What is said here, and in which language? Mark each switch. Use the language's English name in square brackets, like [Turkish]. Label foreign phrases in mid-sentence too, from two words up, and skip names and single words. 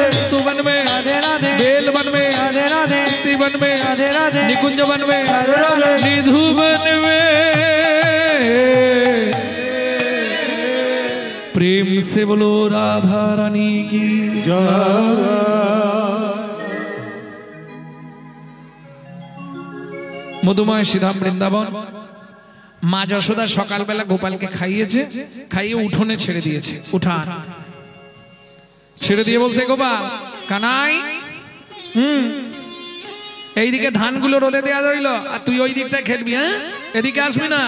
[Hindi] तु वन में, राधे राधे, बेल वन में, राधे राधे, वन में, राधे राधे, निकुंज वन में, राधे राधे, निधु वन में। प्रेम से बोलो राधा रानी की जय। [Bangla] মধুময় শ্রীধাম বৃন্দাবন। মা যশোদা সকালবেলা গোপালকে খাইয়েছে, খাইয়ে উঠোনে ছেড়ে দিয়েছে। উঠান ছেড়ে দিয়ে বলছে, গোপাল কানাই, এইদিকে ধানগুলো রোদে দেওয়া রইল, আর তুই ওই দিকটা খেলবি, হ্যাঁ এদিকে আসবি না।